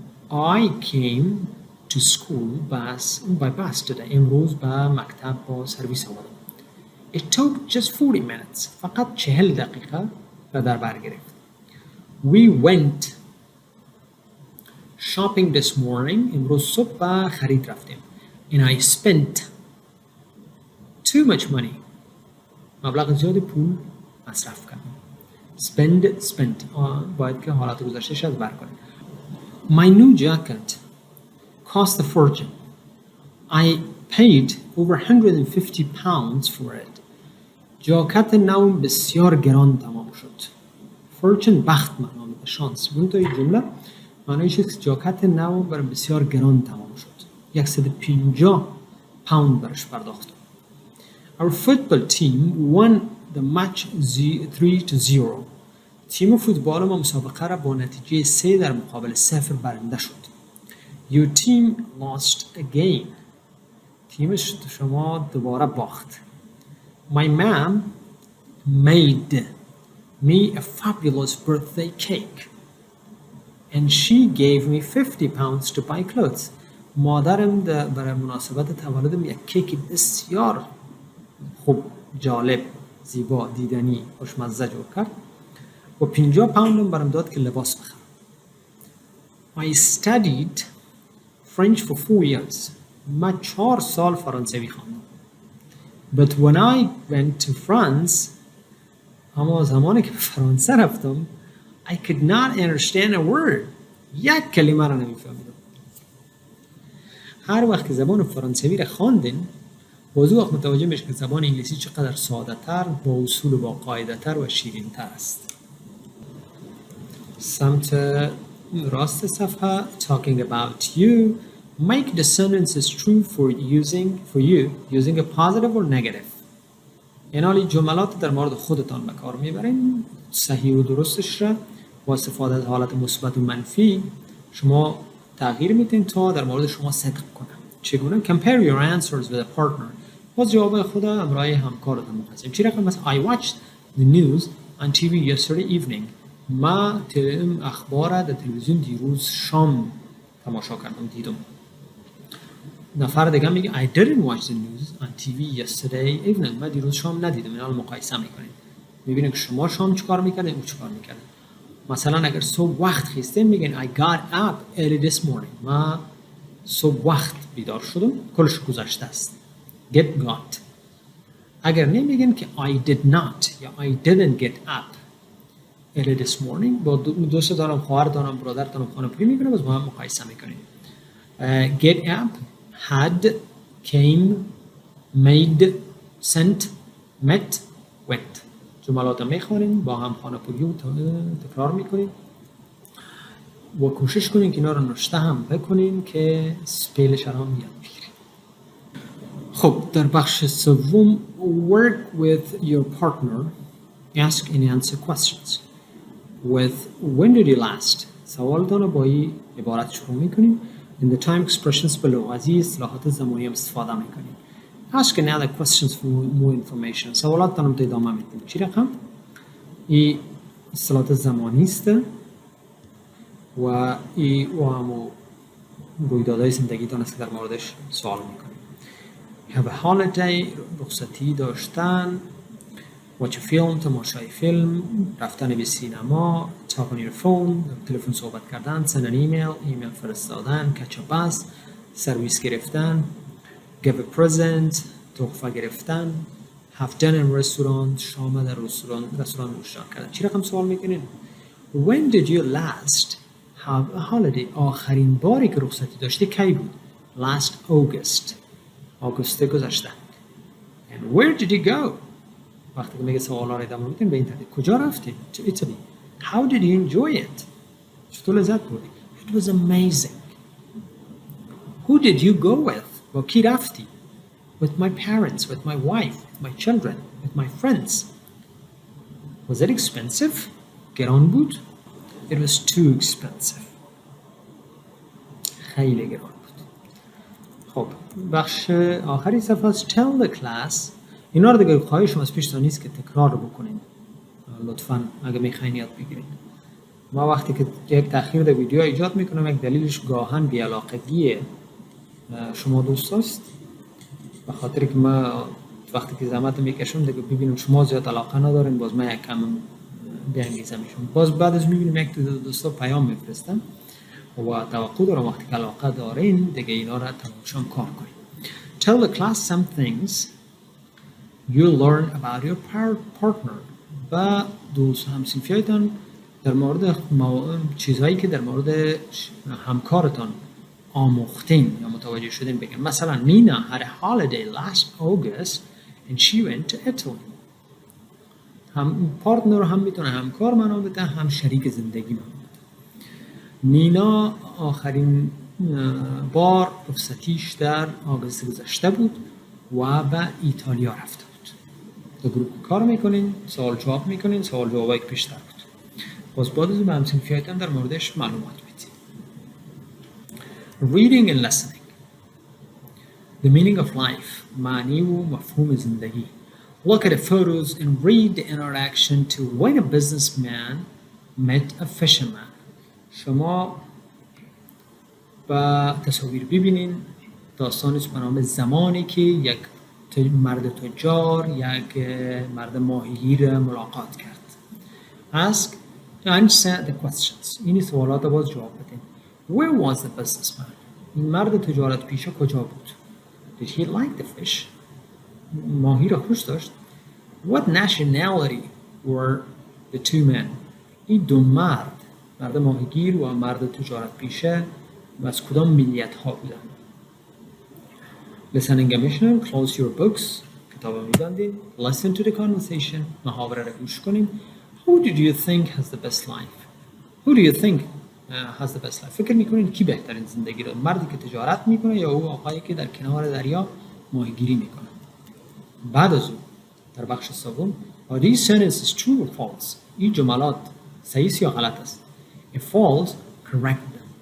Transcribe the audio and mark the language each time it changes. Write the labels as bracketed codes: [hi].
[en] I came to school by bus today. [fa] امروز به مکتب با سرویس آمدم. [en] It took just 40 minutes. [fa] فقط 40 دقیقه را در بر گرفت. [en] We went shopping this morning. [fa] امروز صبح به خرید رفتیم. [en] And I spent too much money. [fa] مبلغ زیادی پول مصرف کردم. [en] spent [fa] باید که حالت گذشته شد بر کنیم. [en] My new jacket cost a fortune. I paid over 150 pounds for it. [fa] جاکت نو بسیار گران تمام شد. [en] fortune [fa] بخت معنا میده، شانس. اون تو این جمله معنیش است جاکت نو بر بسیار گران تمام شد. 150 پوند برش پرداختم. [en] Our football team won the match 3-0. [fa] تیم فوتبال ما مسابقه را با نتیجه 3 در مقابل 0 برنده شد. [en] Your team lost again. [fa] تیم شما دوباره باخت. [en] My mom made me a fabulous birthday cake. And she gave me 50 pounds to buy clothes. [fa] مادرم برای مناسبت تولدم یک کیک بسیار خوب، جالب، زیبا، دیدنی، خوشمزه جور کرد و 50 پوندم برام داد که لباس بخرم. [en] I studied French for 4 years. [fa] من 4 سال فرانسوی خواندم. [en] But when I went to France, [fa] اما زمانی که به فرانسه رفتم [en] I could not understand a word. [fa] یک کلمه را نمیفهمیدم. هر وقت که زبان فرانسوی را خواندین باز وقت متوجه میشه که زبان انگلیسی چقدر ساده تر، با اصول و با قاعده تر و شیرین تر است. سمت راست صفحه [en] talking about you. Make the sentences true for you using a positive or negative. [fa] یعنی جملات در مورد خودتان به کار میبرین، صحیح و درستش را با استفاده از حالت مثبت و منفی شما تغییر میدین تا در مورد شما صدق کنه. چگونه؟ [en] Compare your answers with a partner. [fa] باز جواب خود همراه همکارتان مقایسه. چی رقم مثلا [en] I watched the news on TV yesterday evening. [fa] ما اخبار در تلویزیون دیروز شام تماشا کردم، دیدم. [en] نفر دیگه میگه I didn't watch the news on TV yesterday evening. [fa] من دیروز شام ندیدم. اینا رو مقایسه میکنید. میبینید که شما شام چیکار میکردین، او چیکار میکردین. مثلا اگر صبح وقت خیستین میگین [en] I got up early this morning. [fa] من صبح وقت بیدار شدم، کلش گذشته است. [en] got. [fa] اگر نمیگین که [en] I did not [fa] یا [en] I didn't get up. early this morning. [fa] با دوستانم، خواهرتانم، برادرتانم خانه‌پوری میکنه، باز با هم مقایسه میکنیم. [en] Get up, had, came, made, sent, met, went. [fa] جملات میخونین، با هم خانه‌پوری رو تکرار میکنین و کوشش کنین که اینا رو نوشته هم بکنین که سپیلش رو هم یاد بگیرین. خب در بخش سوم [en] work with your partner, ask and answer questions. With when did you last? [fa] سوالتان رو با این عبارت شروع میکنین. [en] In the time expressions below, [fa] از این اصطلاحات زمانی هم استفاده میکنین. [en] Ask another questions for more information. [fa] سوالاتان رو ادامه میدین. چی رقم؟ این اصطلاحات زمانی است و این و همو رویدادهای زندگیتان است که در موردش سوال میکنین. [en] Have a holiday, [fa] رخصتی داشتن، [en] watch a film, [fa] تماشای فیلم، رفتن به سینما، [en] talk on your phone، [fa] تلفن صحبت کردن، [en] send an email، [fa] ایمیل فرستادن، [en] catch a bus، [fa] سرویس گرفتن، [en] give a present، [fa] تحفه گرفتن، [en] have dinner in restaurant، [fa] شام در رستوران نوشیدن کردن. چی رقم سوال میکنین؟ [en] When did you last have a holiday؟ [fa] آخرین باری که رخصتی داشتی کی بود؟ [en] Last August، [fa] آگوست گذشته. [en] And where did you go؟ [fa] وقتی که میگه سوالا رو ادامه میدین به این ترتیب. کجا رفتی؟ [en] To Italy. How did you enjoy it؟ [fa] چطور لذت بردی؟ [en] It was amazing. Who did you go with؟ [fa] با کی رفتی؟ [en] With my parents, with my wife, with my children, with my friends. Was it expensive؟ [fa] گران بود؟ [en] It was too expensive. [fa] خیلی گران بود. خب بخش آخری صفحه است. [en] Tell the class. [fa] اینا رو دیگه خواهشم از پیشتان نیست که تکرار رو بکنین لطفاً اگه میخواین یاد بگیرین. ما وقتی که یک تأخیر در ویدیو ایجاد میکنم یک دلیلش گاهن بی‌علاقگی شما دوستاست، به خاطر که ما وقتی که زحمت میکشم دیگه ببینم شما زیاد علاقه ندارین، باز من یک کم بی‌انگیزمشون، باز بعد از میبینیم یک دوستا پیام میفرستن و توقع دارم وقتی که علاقه دارین دیگه اینا رو تماشا کار کنین. [en] Tell the class some things you learn about your partner. [fa] و دوست همسنفیایتان در مورد چیزهایی که در مورد همکارتان آموختین یا متوجه شدین بگن. مثلا [en] Nina had a holiday last August and she went to Italy. [fa] هم پارتنر هم میتونه همکار معنا بده هم شریک زندگی معنا بده. نینا آخرین بار رخصتیش در آگوست گذشته بود و به ایتالیا رفته بود. دو گروه کار میکنین، سوال جواب میکنین، سوال جوابایی که پیشتر بود. باز بعد از به همسنفیایتان در موردش معلومات میدین. [en] Reading and listening. The meaning of life. [fa] معنی و مفهوم زندگی. [en] Look at the photos and read the interaction to when a businessman met a fisherman. [fa] شما با تصاویر ببینین داستانش به نام زمانی که یک مرد تجار یک مرد ماهیگیر ملاقات کرد. [en] Ask answer the questions. [fa] این سوالات رو باز جواب بدین. [en] Where was the businessman؟ [fa] این مرد تجارت پیشه کجا بود؟ [en] Did he like the fish؟ [fa] ماهی را خوش داشت. [en] What nationality were the two men؟ [fa] این دو مرد ماهیگیر و مرد تجارت پیشه از کدام ملیت ها بودند؟ [en] Listening and mission. Close your books. [fa] کتاب می‌بندین. [en] Listen to the conversation. [fa] محاوره را گوش کنین. [en] Who did you think has the best life? Who do you think has the best life? [fa] فکر میکنین کی بهترین زندگی رو؟ مردی که تجارت میکنه یا او آقایی که در کنار دریا ماهیگیری میکنه؟ بعد از اون در بخش سوم [en] Are these sentences true or false؟ [fa] این جملات صحیح یا غلط است؟ If false, correct them.